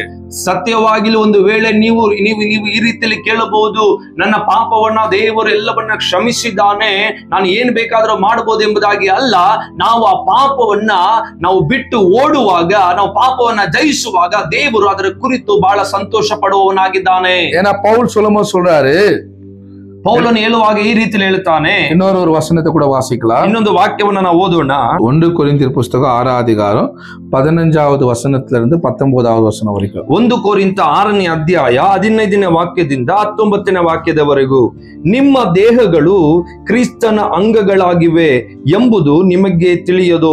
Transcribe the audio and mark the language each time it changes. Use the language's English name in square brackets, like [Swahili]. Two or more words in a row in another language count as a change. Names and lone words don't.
[Kannada] ಸತ್ಯವಾಗಿಲು ಒಂದು ವೇಳೆ ನೀವು ಈ ರೀತಿಯಲ್ಲಿ ಕೇಳಬಹುದು, ನನ್ನ ಪಾಪವನ್ನ ದೇವರು ಎಲ್ಲವನ್ನ ಕ್ಷಮಿಸಿದ್ದಾನೆ, ನಾನು ಏನ್ ಬೇಕಾದ್ರೂ ಮಾಡಬಹುದು ಎಂಬುದಾಗಿ ಅಲ್ಲ. ನಾವು ಆ ಪಾಪವನ್ನ ನಾವು ಬಿಟ್ಟು ಓಡುವಾಗ, ನಾವು ಪಾಪವನ್ನ ಜಯಿಸುವಾಗ ದೇವರು ಅದರ ಕುರಿತು ಬಹಳ ಸಂತೋಷ ಪಡುವವನಾಗಿದ್ದಾನೆ. [Tamil] ஏன்னா பவுல் சொல்றாரு, [Kannada] ಪೌಲನು ಹೇಳುವಾಗ ಈ ರೀತಿಯಲ್ಲಿ ಹೇಳ್ತಾನೆ. [Tamil] இன்னொரு வசனத்தை கூட வாசிக்கலாம். [Kannada] ಇನ್ನೊಂದು ವಾಕ್ಯವನ್ನ ನಾವು ಓದೋಣ. 1 ಕೊರಿಂಥಿಯರ್ ಪುಸ್ತಕ 6ನೇ ಅಧ್ಯಾಯ 15வது ವಚನದಿಂದ 19வது ವಚನ ವರೆಗೂ. 1 ಕೊರಿಂಥ 6ನೇ ಅಧ್ಯಾಯ 15ನೇ ವಾಕ್ಯದಿಂದ 19ನೇ ವಾಕ್ಯದವರೆಗೂ. ನಿಮ್ಮ ದೇಹಗಳು ಕ್ರಿಸ್ತನ ಅಂಗಗಳಾಗಿವೆ ಎಂಬುದು ನಿಮಗೆ ತಿಳಿಯದೋ?